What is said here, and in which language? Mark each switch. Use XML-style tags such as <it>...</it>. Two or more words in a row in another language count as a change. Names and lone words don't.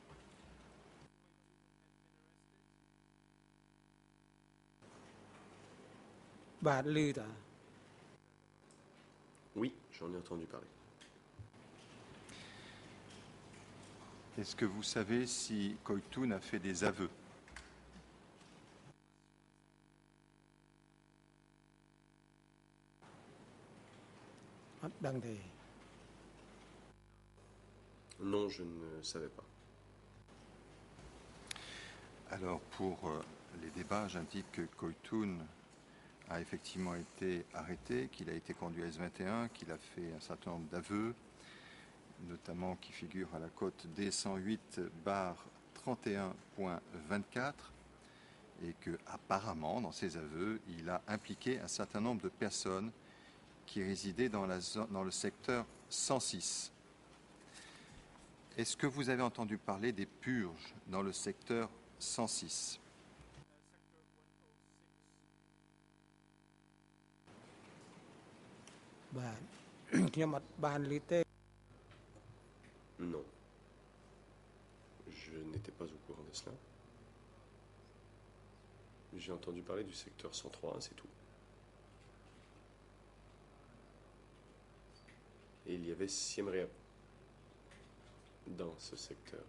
<km>បាទឮតា</km> <fr>Oui, j'en ai entendu parler. Est-ce que vous savez si Koitun a fait des aveux?</fr> <km>អត់ដឹងទេ</km> <fr>Non, je ne savais pas. Alors, pour les débats, j'indique que Koitun a effectivement été arrêté, qu'il a été conduit à S21, qu'il a fait un certain nombre d'aveux, notamment qui figurent à la cote D108/31.24, et que apparemment, dans ses aveux, il a impliqué un certain nombre de personnes qui résidaient dans le secteur 106. Est-ce que vous avez entendu parler des purges dans le secteur 106?</fr> <km>បាទ ខ្ញុំអត់បានឮទេ</km> <fr>Non. Je n'étais pas au courant de cela. J'ai entendu parler du secteur 103, c'est tout. Et il y avait Siem Reap dans ce secteur.</fr>